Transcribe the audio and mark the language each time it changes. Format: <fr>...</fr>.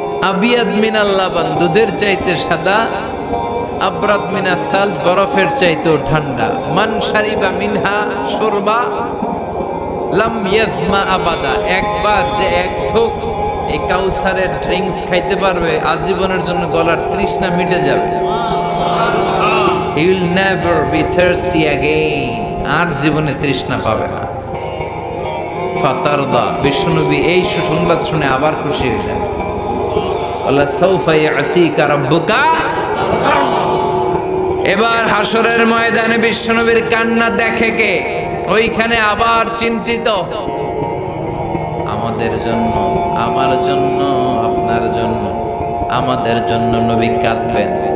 <ar>আবিয়াদ মিনাল লাবান,</ar> <bn>দুধের চাইতে সাদা।</bn> <ar>আবরাদ মিনাস সালজ,</ar> <bn>বরফের চাইতেও ঠান্ডা।</bn> <ar>মান শারিবা মিনহা শুরবা লাম ইয়াজমা আবাদা,</ar> <bn>একবার যে এক ঢোক এই কাউসারের ড্রিঙ্কস খাইতে পারবে, আজীবনের জন্য গলার তৃষ্ণা মিটে যাবে।</bn> <en>He will never be thirsty again,</en> <bn>আর জীবনে তৃষ্ণা পাবে না। ফাতারদা, বিশ্বনবী এই সুসংবাদ শুনে আবার খুশি হয়ে যায়।</bn> <ar>আল্লাহ সাউফা ইয়াতিকা রাব্বুকা।</ar> <bn>এবার হাসরের ময়দানে বিশ্বনবীর কান্না দেখে কে? ওইখানে আবার চিন্তিত, আমাদের জন্য, আমার জন্য, আপনার জন্য, আমাদের জন্য নবী কাঁদবেন।</bn>